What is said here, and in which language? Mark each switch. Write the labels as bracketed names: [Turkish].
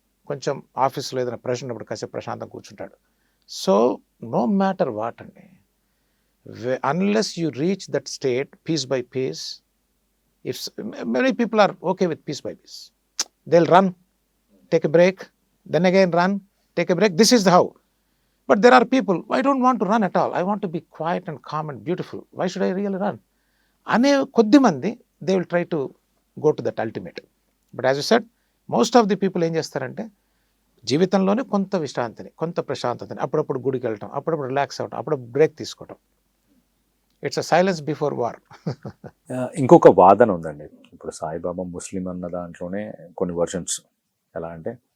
[Telugu] కొంచెం ఆఫీస్లో ఏదైనా ప్రెషర్ ఉన్నప్పుడు కాసేపు ప్రశాంతంగా కూర్చుంటాడు. [English] So no matter what అండి, unless you reach that state piece by piece, if many people are okay with piece by piece, they'll run, take a break, then again run, take a break. This is the how. But there are people, I don't want to run at all, I want to be quiet and calm and beautiful, why should I really run? [Telugu] ane koddi mandi [English] they will try to go to that ultimate. But as you said, most of the people [Telugu] em chestarante, జీవితంలోనే కొంత విశ్రాంతిని, కొంత ప్రశాంతతని, అప్పుడప్పుడు గుడికి వెళ్ళటం, అప్పుడప్పుడు relax అవ్వటం, అప్పుడు బ్రేక్ తీసుకోవటం. [English] It's a silence before war. [Telugu] ఇంకొక వాదన ఉందండి. ఇప్పుడు సాయిబాబా ముస్లిం అన్న దాంట్లోనే కొన్ని వర్షన్స్ ఎలా అంటే,